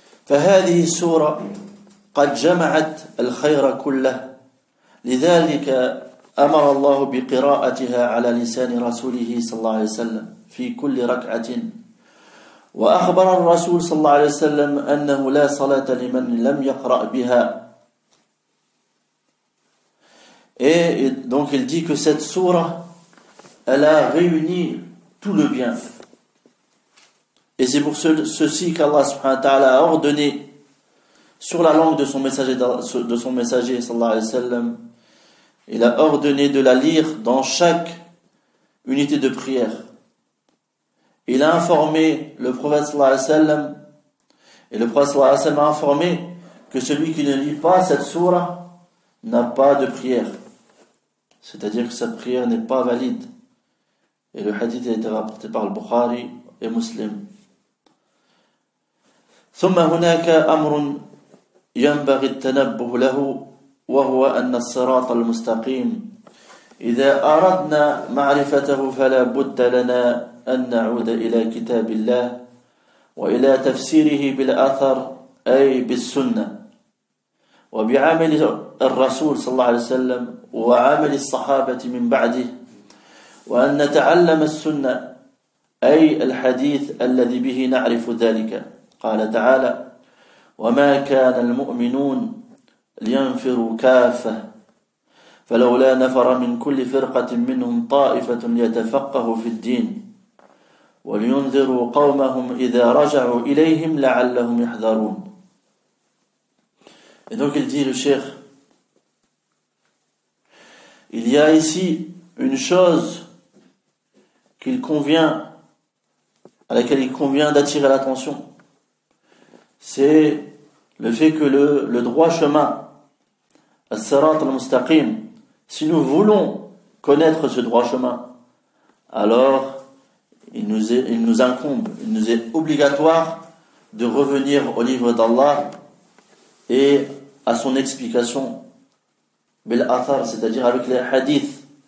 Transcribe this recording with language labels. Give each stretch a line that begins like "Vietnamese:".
Arabic: فهذه السورة قد جمعت الخير كله لذلك أمر الله بقراءتها على لسان رسوله صلى الله عليه وسلم في كل ركعة وأخبر الرسول صلى الله عليه وسلم أنه لا صلاة لمن لم يقرأ بها.
French: Et donc il dit que cette sourate, elle a réuni tout le bien. Et c'est pour ceci qu'Allah subhanahu wa ta'ala a ordonné sur la langue de son messager sallallahu alayhi wa sallam, il a ordonné de la lire dans chaque unité de prière. Il a informé le prophète sallallahu alayhi wa sallam, et le prophète sallallahu alayhi wa sallam a informé que celui qui ne lit pas cette sourate n'a pas de prière. C'est-à-dire que cette prière n'est pas valide. Et le hadith a été rapporté par le Bukhari et Muslim.
Arabic: ثم هناك أمر ينبغي التنبه له وهو أن الصراط المستقيم إذا أردنا معرفته فلا بد لنا أن نعود إلى كتاب الله وإلى تفسيره بالأثر أي بالسنة وبعمل الرسول صلى الله عليه وسلم وعمل الصحابة من بعده وأن نتعلم السنة أي الحديث الذي به نعرف ذلك. قال تعالى وما كان المؤمنون لينفروا كافة فلولا نفر من كل فرقة منهم طائفة ليتفقهوا في الدين ولينذروا قومهم إذا رجعوا إليهم لعلهم يحذرون.
French: Et donc il dit le cheikh, il y a ici une chose à laquelle il convient d'attirer l'attention, c'est le fait que le droit chemin, as-sirat al-mustaqim, si nous voulons connaître ce droit chemin, alors il nous incombe, il nous est obligatoire de revenir au livre d'Allah et à son explication bil athar, c'est-à-dire avec les hadiths,